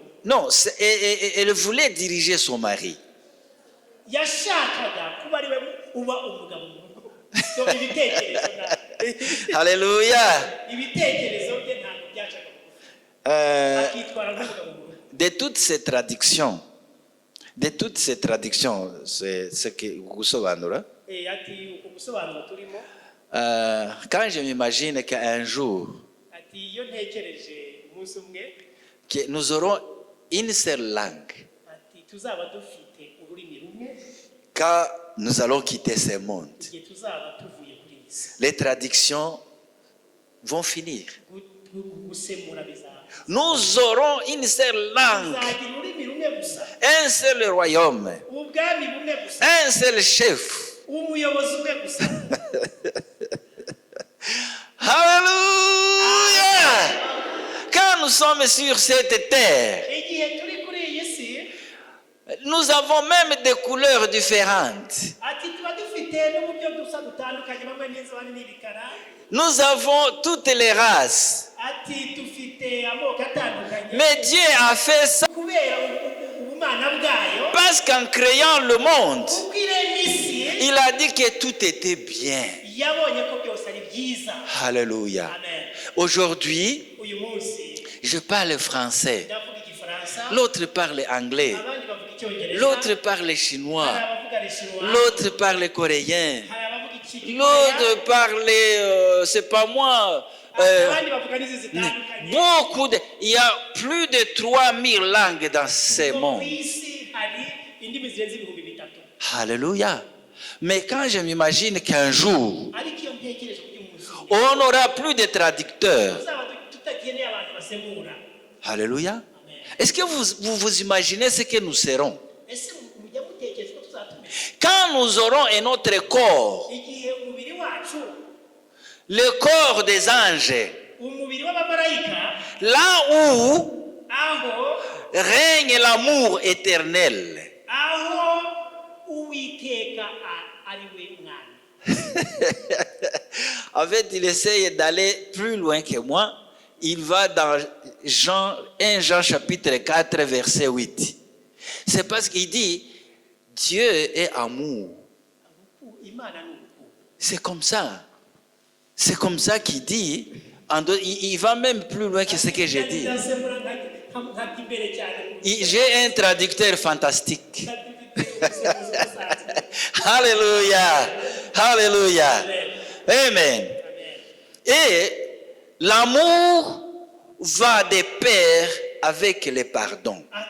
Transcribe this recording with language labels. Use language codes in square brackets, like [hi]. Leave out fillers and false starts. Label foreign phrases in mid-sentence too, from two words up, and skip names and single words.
[fr] Non, elle voulait diriger son mari. [rw] Yashakaga kuba ari we uba umugabo we. So ibitekerezo na [fr] Alléluia. [rw] ibitekerezo bye ntabwo byashakaga. Akitwara nk'umugabo we. [fr] De toutes ces traductions, c'est ce que vous savez. [rw] Ati uko gusobanura turimo. [fr] Quand je m'imagine qu'un jour, [rw] Ati iyo ntekereje umunsi umwe. [fr] que nous aurons une seule langue, [rw] Ati tuzaba dufite ururimi rumwe. [fr] quand nous allons quitter ce monde, [rw] Igihe tuzaba tuvuye kuri iyi si. [fr] les traductions vont finir. [rw] Gusemura bizaba. [fr] Nous aurons une seule langue, [rw] Tuzagira ururimi rumwe gusa. [fr] un seul royaume, [rw] Ubwami bumwe gusa. [fr] un seul chef. [rw] Umuyobozi umwe gusa. [fr] Alléluia! Quand nous sommes sur cette terre, [rw] Igihe turi kuri iyi si [fr] Nous avons même des couleurs différentes. [rw] ati tuba dufite n'uburyo dusa dutandukanye bamwe n'inzobe n'ibikara [fr] Nous avons toutes les races. [rw] ati dufite amoko atandukanye [fr] Mais Dieu a fait ça [rw] kubera ubumana bwayo [fr] parce qu'en créant le monde, [rw] ubwo irema isi [fr] il a dit que tout était bien. [rw] yabonye ko byose ari byiza. [fr] Alléluia. Amen. Aujourd'hui, [rw] uyu munsi [fr] je parle français. [rw] ndavuga igifaransa [fr] L'autre parle anglais. [rw] abandi bavuga icyongereza [fr] L'autre parle chinois. [rw] hari abavuga l'eshinwa [fr] L'autre parle coréen. [rw] hari abavuga ikikoreya [fr] L'autre parle, c'est pas moi. [rw] abandi bavuga n'izi zitandukanye. [fr] Beaucoup de, il y a plus de 3000 langues dans ce [rw] Ku [fr] monde. [rw] isi hari indimi zirenze ibihumbi bitatu. [fr] Alléluia. Mais quand je m'imagine qu'un jour, [rw] ariko iyo ntekereje ku by'umunsi [fr] on n'aura plus de traducteurs. [rw] tuzaba tutakeneye abantu basemura. [fr] Alléluia. Amen. Est-ce que vous imaginez ce que nous serons? [rw] ese mujya mutekereza ko tuzatumira [fr] Quand nous aurons un autre corps, [rw] igihe umubiri wacu [fr] le corps des anges, [rw] umubiri w'abamarayika [fr] là où [rw] aho [fr] règne l'amour éternel. [rw] aho uwiteka ari we mwana. [fr] En fait, il essaye d'aller plus loin que moi. Il va dans 1 Jean chapitre 4, verset 8. C'est parce qu'il dit, Dieu est amour. [rw] Imana ni urukundo. [fr] C'est comme ça. C'est comme ça qu'il dit. Il va même plus loin que ce que j'ai dit. [rw] Ndasemura nkajya imbere cyane. [fr] J'ai un traducteur fantastique. Amen. Alléluia. Alléluia. Amen. Et l'amour va de pair avec le pardon.